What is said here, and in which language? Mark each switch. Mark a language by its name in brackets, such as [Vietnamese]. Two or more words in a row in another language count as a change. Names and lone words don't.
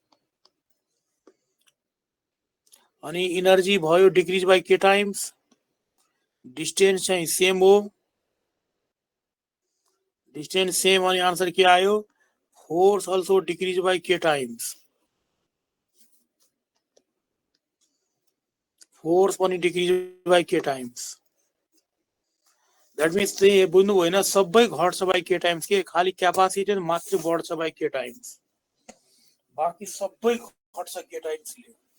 [English] अनि energy भयो decrease by k times, distance चाहिँ same हो, distance same, अनि answer [Nepali] के आयो, [English] force also decrease by k times, force पनि decrease by k times। that means [Nepali] चाहिँ बुझ्नु भएन, सबै घट्छ [English] by k times [Nepali] के, खाली क्यापासिटेन्स मात्र बढ्छ [English] by k times, [Nepali] बाकी सबै घट्छ [English] k timesले।